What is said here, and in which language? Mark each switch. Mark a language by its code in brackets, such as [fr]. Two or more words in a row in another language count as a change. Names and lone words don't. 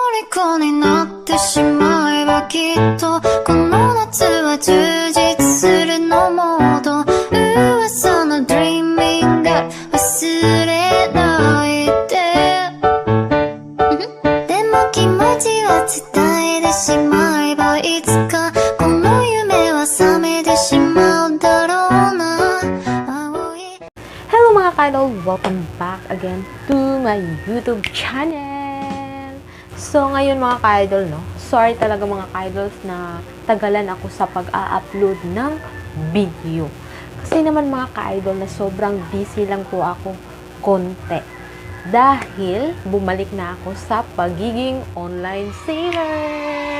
[ja] 虜になってしまえばきっとこの夏は充実するのモード噂の Dreaming が忘れないででも気持ちは伝えてしまえばいつかこの夢は覚めてしまうだろうな [tl] Hello mga ka-idol! [en] Welcome back again to my YouTube channel! [tl] So ngayon mga ka-idol, no? Sorry talaga mga ka-idols na tagalan ako sa pag-a-upload ng video. Kasi naman mga ka-idol na sobrang busy lang po ako konti. Dahil bumalik na ako sa pagiging [en] online seller!